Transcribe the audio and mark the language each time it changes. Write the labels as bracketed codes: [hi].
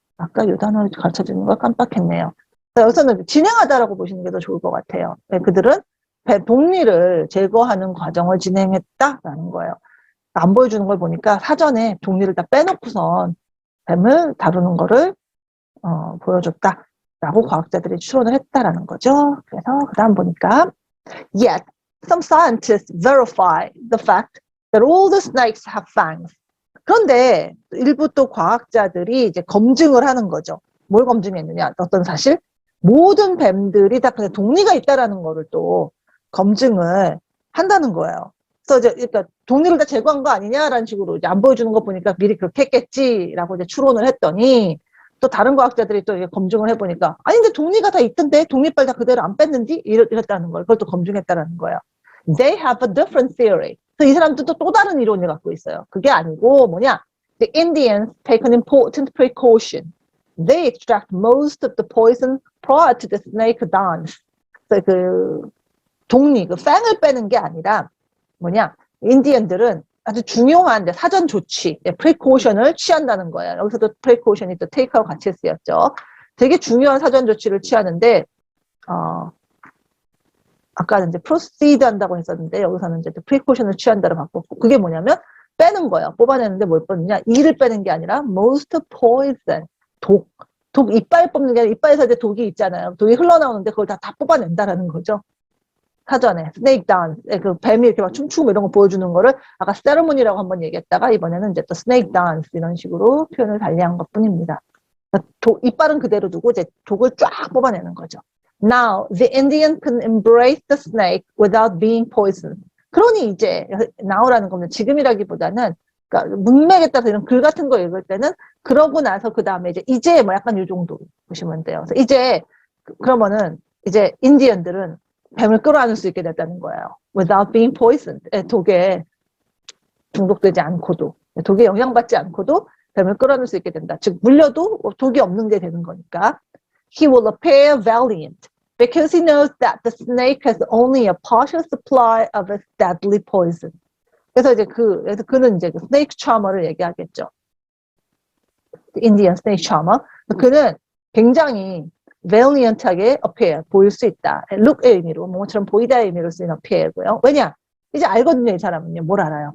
[ko] 아까 이 단어를 가르쳐주는 걸 깜빡했네요. 여기서는 진행하다라고 보시는 게 더 좋을 것 같아요. 네, 그들은 독리를 제거하는 과정을 진행했다라는 거예요. 안 보여주는 걸 보니까 사전에 독리를 다 빼놓고선 뱀을 다루는 거를 보여줬다라고 과학자들이 추론을 했다라는 거죠. 그래서 그 다음 보니까 [en] Yet, some scientists verify the fact that all the snakes have fangs. [ko] 그런데 일부 또 과학자들이 이제 검증을 하는 거죠. 뭘 검증했느냐? 어떤 사실? 모든 뱀들이 다 그냥 독리가 있다라는 거를 또 검증을 한다는 거예요. 그래서 이제 그러니까 독리를 다 제거한 거 아니냐라는 식으로 이제 안 보여주는 거 보니까 미리 그렇게 했겠지라고 이제 추론을 했더니 또 다른 과학자들이 또 검증을 해보니까 아니 근데 독리가 다 있던데 독립발 다 그대로 안 뺐는지 이랬다는 걸 그걸 또 검증했다라는 거예요. [en] They have a different theory. [ko] 그래서 이 사람들도 또 다른 이론을 갖고 있어요. 그게 아니고 뭐냐? [en] The Indians take an important precaution. They extract most of the poison prior to the snake dance. [ko] 그래서 그 독리, 그 팽을 빼는 게 아니라 뭐냐? 인디언들은 아주 중요한 사전 조치, precaution을 취한다는 거예요. 여기서도 precaution이 또 take하고 같이 쓰였죠. 되게 중요한 사전 조치를 취하는데 아까는 이제 proceed 한다고 했었는데 여기서는 이제 precaution을 취한다로 바꿨고 그게 뭐냐면 빼는 거예요. 뽑아내는데 뭘 뽑느냐? 이를 빼는 게 아니라 most poison, 독 이빨 뽑는 게 아니라 이빨에서 이제 독이 있잖아요. 독이 흘러나오는데 그걸 다 뽑아낸다라는 거죠. 사전에 스네이크 단스, 그 뱀이 이렇게 막 춤추고 이런 거 보여주는 거를 아까 세레모니라고 한번 얘기했다가 이번에는 이제 또 스네이크 단스 이런 식으로 표현을 달리한 것뿐입니다. 이빨은 그대로 두고 이제 독을 쫙 뽑아내는 거죠. [en] Now the Indian can embrace the snake without being poisoned. [ko] 그러니 이제 now라는 겁니다. 지금이라기보다는 그러니까 문맥에 따라서 이런 글 같은 거 읽을 때는 그러고 나서 그 다음에 이제 뭐 약간 이 정도 보시면 돼요. 그래서 이제 그러면은 이제 인디언들은 뱀을 끌어안을 수 있게 됐다는 거예요. [en] Without being poisoned. [ko] 독에 중독되지 않고도, 독에 영향받지 않고도 뱀을 끌어안을 수 있게 된다. 즉 물려도 독이 없는 게 되는 거니까. [en] He will appear valiant because he knows that the snake has only a partial supply of its deadly poison. [ko] 그래서 이제 그래서 그는 이제 그 snake charmer를 얘기하겠죠. [en] Indian snake charmer. [ko] 그는 굉장히 valiant하게 appear, 보일 수 있다. look의 의미로, 뭐처럼 보이다의 의미로 쓰인 appear고요. 왜냐? 이제 알거든요, 이 사람은요. 뭘 알아요?